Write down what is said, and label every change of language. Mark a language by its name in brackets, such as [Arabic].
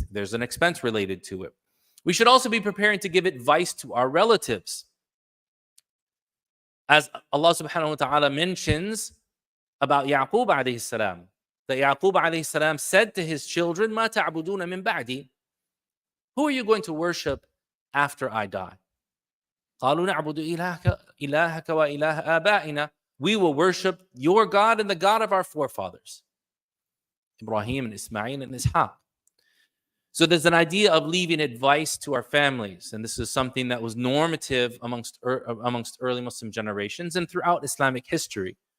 [English] There's an expense related to it. We should also be preparing to give advice to our relatives. As Allah subhanahu wa ta'ala mentions about Yaqub alayhi salam, that Yaqub alayhi salam said to his children, [Arabic] "Ma ta'buduna min ba'di?" [English] Who are you going to worship after I die? [Arabic] قالوا نعبد إلهك وإله آبائنا. [English] We will worship your God and the God of our forefathers, Ibrahim and Ismail and Ishaq. So there's an idea of leaving advice to our families, and this is something that was normative amongst early Muslim generations and throughout Islamic history.